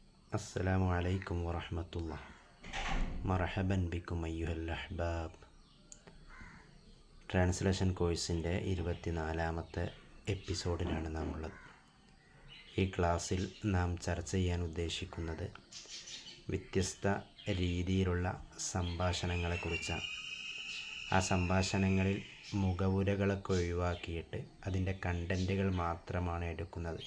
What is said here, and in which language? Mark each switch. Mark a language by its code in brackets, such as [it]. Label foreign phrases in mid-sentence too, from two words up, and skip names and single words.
[ar] السلام عليكم ورحمة الله. مرحبا بكم أيها الأحباب. [en] translation course [ml] 24ാമത്തെ എപ്പിസോഡിലാണ് നാം ഉള്ളത്. ഈ ക്ലാസ്സിൽ നാം ചർച്ച ചെയ്യാൻ ഉദ്ദേശിക്കുന്നത് വ്യത്യസ്ത രീതിയിലുള്ള സംഭാഷണങ്ങളെക്കുറിച്ചാണ്. ആ സംഭാഷണങ്ങളിൽ മുഖവുരകളൊക്കെ ഒഴിവാക്കിയിട്ട് അതിൻ്റെ കണ്ടൻറ്റുകൾ മാത്രമാണ് എടുക്കുന്നത്.